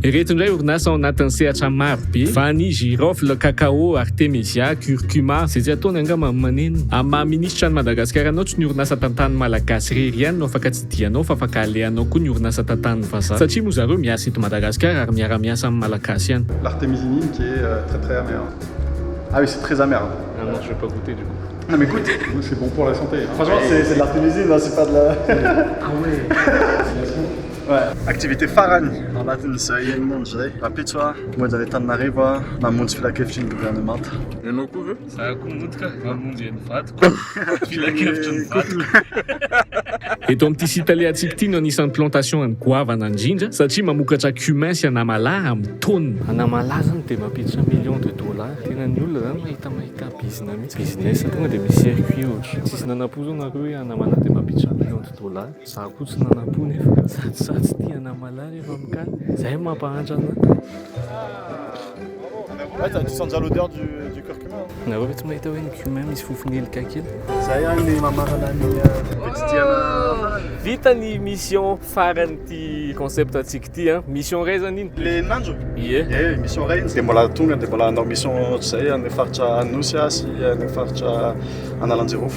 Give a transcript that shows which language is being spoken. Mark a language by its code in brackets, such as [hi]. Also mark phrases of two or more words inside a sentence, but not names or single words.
[mg] Ireto indray orinasa ao anatin'ny sehatra maro be. [fr] Vanille, girofle, cacao, artemisia, curcuma. [mg] Zay tsy ataony angamba maneno. Amin'ny maha-ministra ny Madagasikara anao tsy ny orinasa tantany malagasy rery ihany no afaka tsidianao fa afaka alehanao koa ny orinasa tantany vazaha. Satria moa zareo miasa eto Madagasikara ary miara-miasa amin'ny malagasy ihany. [fr] L'artémisinine qui est très très amère. Ah oui, c'est très amer. Non, je vais pas goûter du coup. Non mais écoute, c'est bon pour la santé. Franchement, c'est de l'artémisine, c'est pas de la... Ah ouais. Ouais. [mg] Activité farany anatin'izay monjy zay rapitso monjy any Antananarivo namonjy filakevitry ny gouvernemanta. Ianao koa ve? Za koa mody ka mamonjy ny vadiko. Filakevitry ny vadiko. Eto amin'ity site alehantsika ity no anisan'ny plantation any goavana indrindra satria mamokatra cumin sy anamalahy amin'ny taonina. Anamalahy zany dia mampiditra [fr] millions de dollars. [mg] Tena ny olona zany mahita bizina mihitsy. Business tonga dia misy circuit ohatra. Tsisy nanapo zao nareo hoe anamalahy dia mampiditra [fr] millions de dollars. [mg] Za koa tsy nanapo nefa. Tsy tia anamalahy rehefa mikany. Zay mampahantra anazy. [fr] Ouais, tu sens déjà l'odeur du curcuma. [mg] Nareo ve tsy mahita hoe ny cumin misy fofonelika kely? Zay ny mamarana ny petidiana. Vita ny mission faran'ity concept antsika ity mission ray zany iny. Le nanjo? Ie. Mission ray dia mbola tonga dia mbola hanao mission ohatr'izay amin'ny faritra Anosy sy amin'ny faritra Analanjirofo.